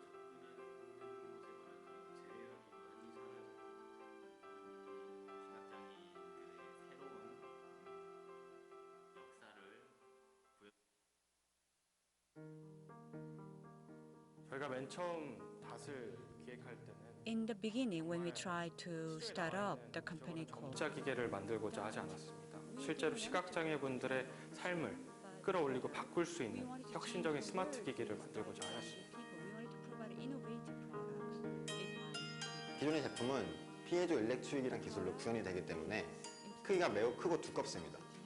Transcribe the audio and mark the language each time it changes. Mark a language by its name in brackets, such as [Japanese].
[Korean] 정보를 접근하는 곳에 관한 그런 제약이 많이 사라지고 시각장애인들의 새로운 역사를 저희가 맨 처음 닷을 기획할 때는 [English] In the beginning, when we tried to start up the company called [Korean] 점자 기계를 만들고자 하지 않았습니다. 실제로 시각장애분들의 삶을 끌어올리고 바꿀 수 있는 혁신적인 스마트 기기를 만들고자 하였습니다. 기존의 제품은 피에조 일렉트릭이라는 기술로 구현이 되기 때문에 크기가 매우 크고 두껍습니다.